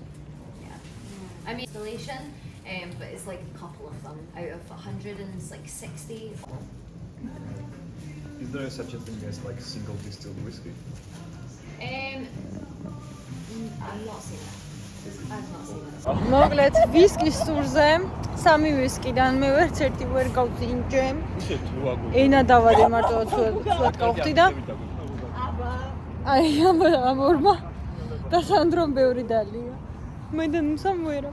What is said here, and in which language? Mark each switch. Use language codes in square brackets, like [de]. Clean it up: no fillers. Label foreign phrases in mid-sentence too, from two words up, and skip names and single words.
[en] I mean installation, but it's like a couple of them out of 160. Is there such a thing as like single distilled whiskey? I'm not seeing that. I've not seen that. [ka] მოკლედ ვისკის ტურზე 3 ვისკიდან მე ვერც ერთი ვერ გავწინჯე. ენა დავადე მარტო ცუდად გავხდი და აი ამ ორმა და სანდრომ ბევრი დალია. მე და სამვერა.